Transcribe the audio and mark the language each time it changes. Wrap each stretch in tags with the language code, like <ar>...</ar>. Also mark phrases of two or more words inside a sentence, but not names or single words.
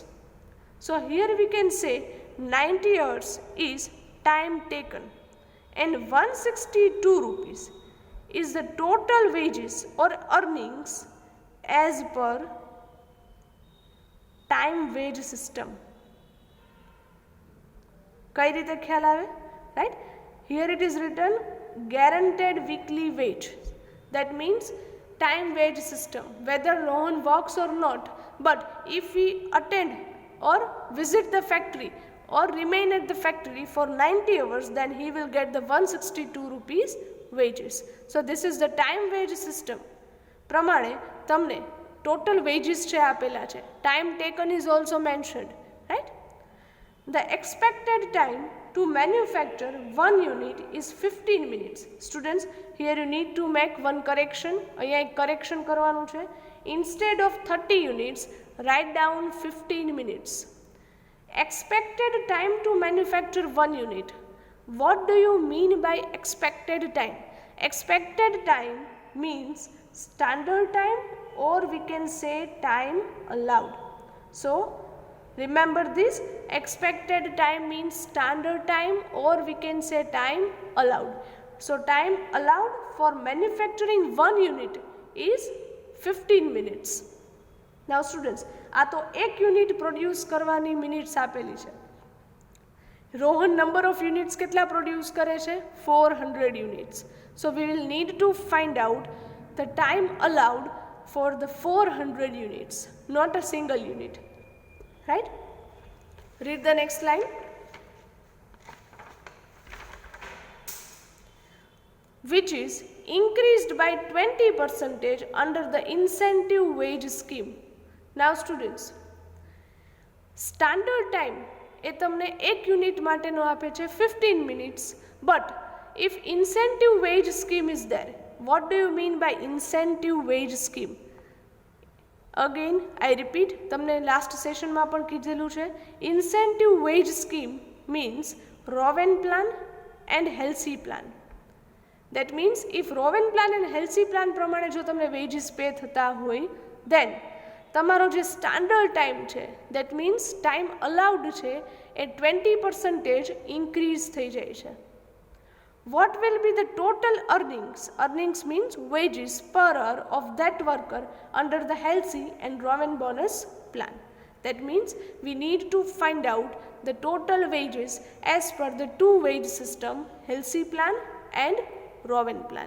<en>So here we can say 90 hours is time taken and 162 rupees is the total wages or earnings as per time wage system.</en> <gu>કઈ રીતે ખ્યાલ આવે?</gu> <en>Right? Here it is written guaranteed weekly wage. That means time wage system. Whether Rohan works or not, but if he attend or visit the factory or remain at the factory for 90 hours, then he will get the 162 rupees wages. So this is the time wage system.</en> <gu>પ્રમાણે તમને</gu> <en>total wages</en> <gu>છે આપેલા છે.</gu> <en>Time taken is also mentioned, right? The expected time to manufacture one unit is 15 minutes. Students, here you need to make one correction.</en> <gu>અહીંયા એક correction કરવાનું છે.</gu> <en>Instead of 30 units, write down 15 minutes. Expected time to manufacture one unit. What do you mean by expected time? Expected time means standard time, or we can say time allowed. So remember this, expected time means standard time, or we can say time allowed. So time allowed for manufacturing one unit is 15 minutes. Now students,</en> <gu>આ તો એક</gu> <en>unit produce</en> <gu>કરવાની મિનિટ્સ આપેલી છે. રોહન</gu> <en>number of units</en> <gu>કેટલા પ્રોડ્યુસ કરે છે? 400 યુનિટ્સ.</gu> <en>So we will need to find out the time allowed for the 400 units, not a single unit. Right? Read the next line. Which is increased by 20% under the incentive wage scheme. Now students, standard time</en> <gu>એ તમને એક યુનિટ માટેનો આપે છે</gu> <en>15 minutes, but if incentive wage scheme is there, what do you mean by incentive wage scheme? Again, I repeat,</en> <gu>તમને</gu> <en>last session</en> <gu>માં પણ કીધેલું છે.</gu> <en>Incentive wage scheme means Rowan plan and Halsey plan. That means if Rowan plan and Halsey plan</en> <gu>પ્રમાણે જો તમને</gu> <en>wages pay</en> <gu>થતા હોય, then તમારો જે</gu> <en>standard time</en> <gu>છે,</gu> <en>that means time allowed</en> <gu>છે, એ 20% ઇન્ક્રીઝ થઈ જાય છે.</gu> <en>What will be the total earnings? Earnings means wages per hour of that worker under the Halsey and Rowan bonus plan. That means we need to find out the total wages as per the two wage system, Halsey plan and Rowan plan.</en>